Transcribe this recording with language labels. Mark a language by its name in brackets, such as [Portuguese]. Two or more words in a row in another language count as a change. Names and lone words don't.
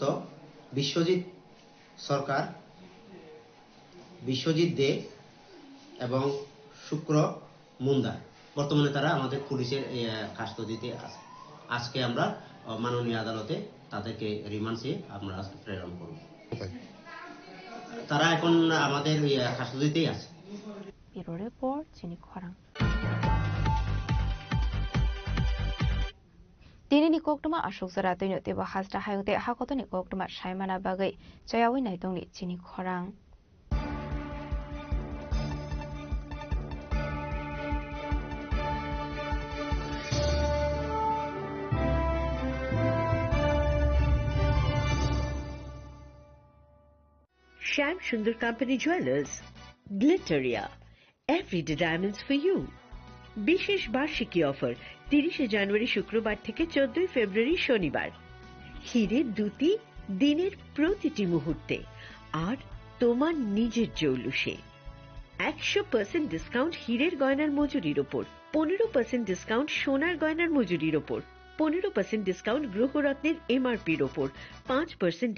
[Bangla] বিশ্বজিৎ সরকার বিশ্বজিৎ দে এবং শুক্র মুন্দা বর্তমানে তারা আমাদের পুলিশের কাস্টডিতে আছে আজকে আমরা মাননীয় আদালতে তাদেরকে রিমান্ডে আমরা প্রেরণ করব তারা এখন আমাদের কাস্টডিতেই আছে [English] Bureau Report [Kok Borok] Chini Khorang Dini ni koktuma ashok zara toino teba hasda hayungte hakoto ni koktuma shaimana bagai chayawi naitong ni Chini Khorang [English] Shyam Sundar Company Jewelers, Glitteria, everyday diamonds for you. [Bangla] বিশেষ বার্ষিকী অফার 30 জানুয়ারি শুক্রবার থেকে 14 ফেব্রুয়ারি শনিবার হীরের দুটি দিনের প্রতিটি মুহূর্তে আর তোমার নিজের জৌলুসে 100% ডিসকাউন্ট হীরের গয়নার মজুরির উপর 15% ডিসকাউন্ট সোনার গয়নার মজুরির উপর 15% ডিসকাউন্ট গ্রহরত্নের এমআরপির উপর 5%